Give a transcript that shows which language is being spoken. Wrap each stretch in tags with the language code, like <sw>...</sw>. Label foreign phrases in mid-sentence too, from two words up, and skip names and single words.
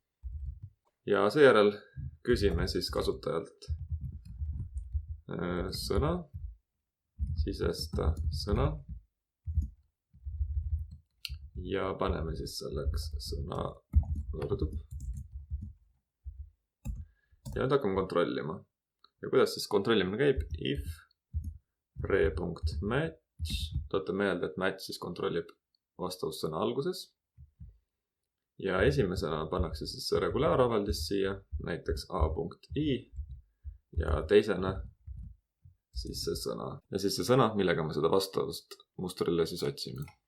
<et>Ja seejärel küsime siis kasutajalt sõna, sisesta sõna ja paneme siis selleks sõna võrdub. Ja nüüd hakkame kontrollima. Ja kuidas siis kontrollimine käib?</et> <en>If re.match,</en> <et>tõote meelde, et match siis kontrollib vastavussõna alguses. Ja esimesena pannakse siis regulaaravaldis siia, näiteks a.i ja teisena siis see sõna. Ja siis see sõna, millega me seda vastavust mustrile siis otsime.</et>